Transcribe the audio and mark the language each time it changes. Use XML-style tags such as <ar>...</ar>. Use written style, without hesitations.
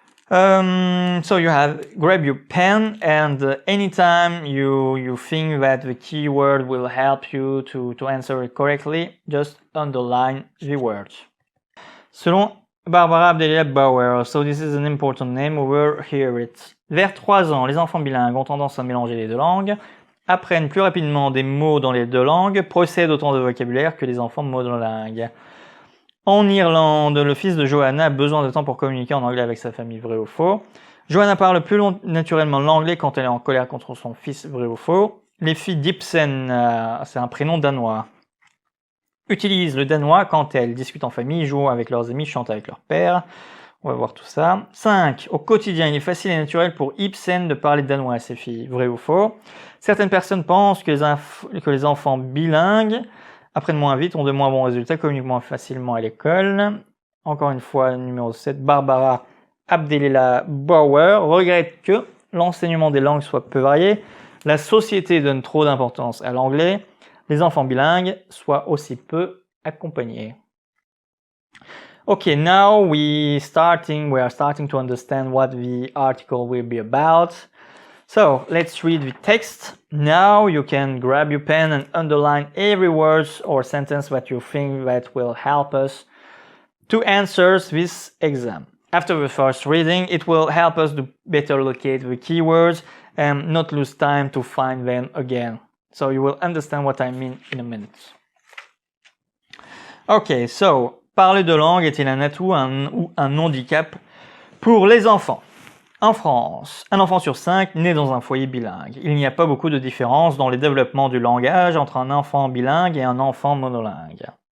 <en>So you grab your pen, and anytime you think that the keyword will help you to answer it correctly, just underline the words. Selon Barbara Abdelia Bauer, so this is an important name, we will hear it.</en> <fr>Vers 3 ans, les enfants bilingues ont tendance à mélanger les deux langues, apprennent plus rapidement des mots dans les deux langues, possèdent autant de vocabulaire que les enfants monolingues. En Irlande, le fils de Johanna a besoin de temps pour communiquer en anglais avec sa famille, vrai ou faux. Johanna parle plus naturellement l'anglais quand elle est en colère contre son fils, vrai ou faux. Les filles d'Ibsen, c'est un prénom danois, utilisent le danois quand elles discutent en famille, jouent avec leurs amis, chantent avec leur père. On va voir tout ça. 5. Au quotidien, il est facile et naturel pour Ibsen de parler danois à ses filles. Vrai ou faux? Certaines personnes pensent que les enfants bilingues apprennent moins vite, ont de moins bons résultats, communiquent moins facilement à l'école. Encore une fois, numéro 7, Barbara Abdelia Bauer regrette que l'enseignement des langues soit peu varié, la société donne trop d'importance à l'anglais, les enfants bilingues soient aussi peu accompagnés.</fr> <en>Okay, now we are starting to understand what the article will be about. So let's read the text. Now you can grab your pen and underline every word or sentence that you think that will help us to answer this exam. After the first reading, it will help us to better locate the keywords and not lose time to find them again. So you will understand what I mean in a minute.</en> <fr>Okay, so parler de langue est-il un atout ou un handicap pour les enfants? En France, un enfant sur 5 naît dans un foyer bilingue. Il n'y a pas beaucoup de différence dans le développement du langage entre un enfant bilingue et un enfant monolingue.</fr>